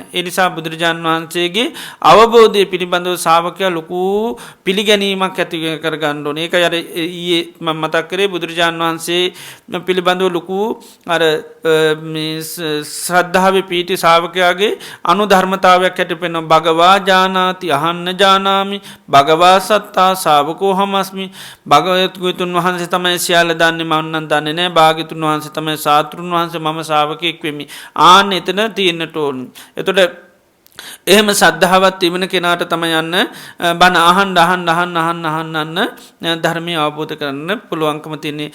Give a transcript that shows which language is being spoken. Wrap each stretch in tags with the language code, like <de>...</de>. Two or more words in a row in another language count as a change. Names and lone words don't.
<si>ඒ නිසා බුදුරජාන් වහන්සේගේ අවබෝධය පිළිබඳව ශ්‍රාවකයා ලොකු පිළිගැනීමක් ඇති කරගන්න ඕනේ. ඒකයි අර ඊයේ මම මතක් කරේ බුදුරජාන් වහන්සේ පිළිබඳව ලොකු අර මේ ශ්‍රද්ධාවේ පීටි ශ්‍රාවකයාගේ අනුධර්මතාවයක් ඇතිවෙන</si> <pi>භගවා ජානාති අහන්න ජානාමි භගවා සත්තා ශාවකෝ හමස්මි.</pi> <si>භාග්‍යවතුන් වහන්සේ තමයි සියල්ල දන්නේ, මම නම් දන්නේ නැහැ. භාග්‍යවතුන් වහන්සේ තමයි ශාස්ත්‍රුන් වහන්සේ, මම ශ්‍රාවකෙක් වෙමි. ආන්න එතන තියෙන්නට ඕනේ. එතකොට එහෙම සද්ධාවත් තිබෙන කෙනාට තමයි යන්න බණ අහන්න ධර්මය අවබෝධ කරන්න පුළුවන්කම තියෙන්නේ.</si>